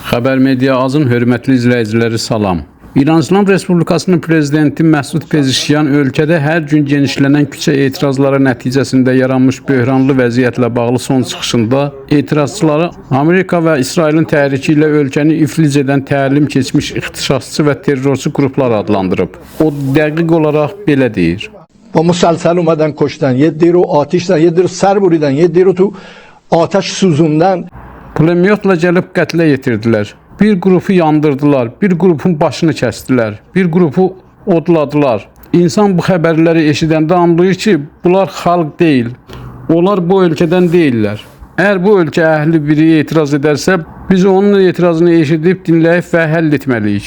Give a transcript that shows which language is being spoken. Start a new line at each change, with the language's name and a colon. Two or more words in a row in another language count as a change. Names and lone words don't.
Azerbaijani: Xəbər Media Azın hörmətli izləyiciləri salam. İran İslam Respublikasının prezidenti Məsud Pezeshkian ölkədə hər gün genişlənən küçə etirazları nəticəsində yaranmış böhranlı vəziyyətlə bağlı son çıxışında etirazçıları Amerika və İsrailin təhriki ilə ölkəni iflic edən təlim keçmiş ixtişaşçı və terrorçu qruplar adlandırıb. O dəqiq olaraq belə deyir.
Persian: با مسلسل اومدن کشتن، یه دی رو آتش زدن، یه دی رو سر بریدن، یه دی رو تو آتش سوزوندن.
Azerbaijani: Pulemyotla gəlib qətlə yetirdilər. Bir qrupu yandırdılar, bir qrupun başını kəsdilər, bir qrupu odladılar. İnsan bu xəbərləri eşidəndə anlayır ki, bunlar xalq deyil. Onlar bu ölkədən deyillər. Əgər bu ölkə əhli biri etiraz edərsə, biz onun etirazını eşidib, dinləyib və həll etməliyik.